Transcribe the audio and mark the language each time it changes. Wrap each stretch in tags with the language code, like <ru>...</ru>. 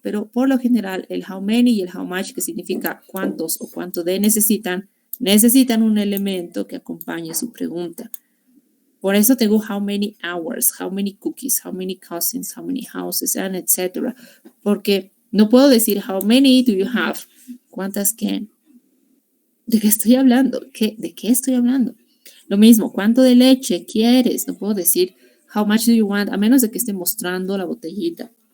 <es>Pero por lo general, el how many y el how much, que significa cuántos o cuánto de necesitan un elemento que acompañe su pregunta. Por eso tengo</es> <en>how many hours, how many cookies, how many cousins, how many houses, and etc.</en> <es>Porque no puedo decir</es> <en>how many do you have,</en> <es>cuántas qué. ¿De qué estoy hablando? ¿De qué estoy hablando? Lo mismo, ¿cuánto de leche quieres? No puedo decir</es> <en>how much do you want,</en> <es>a menos de que esté mostrando la botellita.</es>